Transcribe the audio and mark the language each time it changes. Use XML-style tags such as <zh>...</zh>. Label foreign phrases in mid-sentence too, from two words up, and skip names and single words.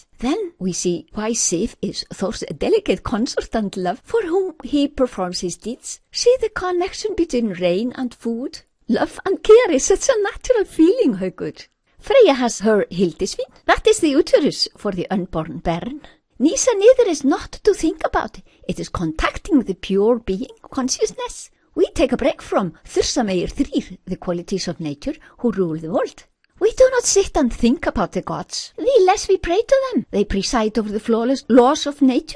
<en>Then we see why Sif is Thor's delicate consort and love for whom he performs his deeds. See the connection between rain and food. Love and care is such a natural feeling, Haukur. Freyja has her Hildisvín. That is the uterus for the unborn bairn.</en> <is>Nýsa niður</is> <en>is not to think about. It is contacting the pure being, consciousness. We take a break from</en> <is>Þursamegir þrír,</is> <en>the qualities of nature who rule the world. We do not sit and think about the gods. The less we pray to them, they preside over the flawless laws of nature.</en>